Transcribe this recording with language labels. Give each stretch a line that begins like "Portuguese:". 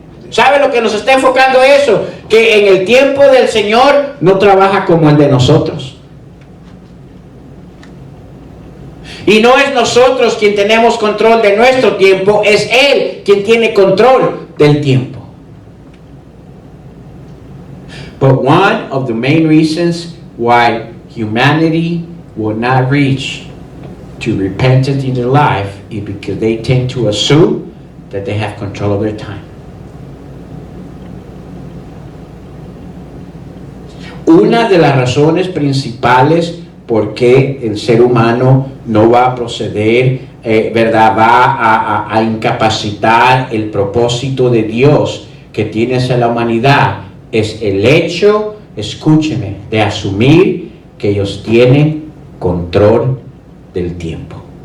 Spanish: ¿Sabe lo que nos está enfocando eso? Que en el tiempo del Señor no trabaja como el de nosotros. Y no es nosotros quien tenemos control de nuestro tiempo, es Él quien tiene control del tiempo.
English: But one of the main reasons why humanity will not reach to repentance in their life is because they tend to assume that they have control of their time.
Spanish: Una de las razones principales por qué el ser humano no va a proceder, ¿verdad? Va a incapacitar el propósito de Dios que tiene hacia la humanidad es el hecho, escúcheme, de asumir que ellos tienen control del tiempo.